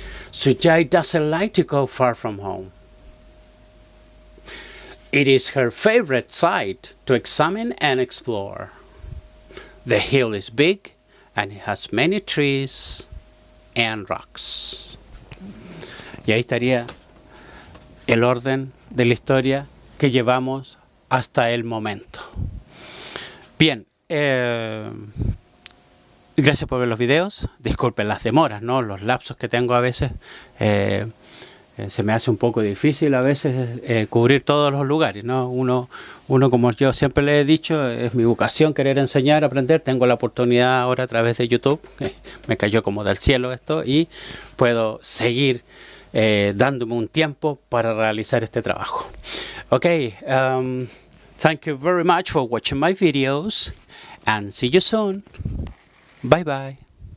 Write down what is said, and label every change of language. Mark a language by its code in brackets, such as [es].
[en] Sujay doesn't like to go far from home. It is her favorite site to examine and explore. The hill is big and it has many trees and rocks. [es] Y ahí estaría el orden de la historia que llevamos hasta el momento. Bien, gracias por ver los videos. Disculpen las demoras, ¿no? Los lapsos que tengo a veces. Se me hace un poco difícil a veces cubrir todos los lugares, ¿no? Uno, como yo siempre le he dicho, es mi vocación querer enseñar, aprender. Tengo la oportunidad ahora a través de YouTube, me cayó como del cielo esto, y puedo seguir dándome un tiempo para realizar este trabajo. [en] Okay, thank you very much for watching my videos and see you soon. Bye bye.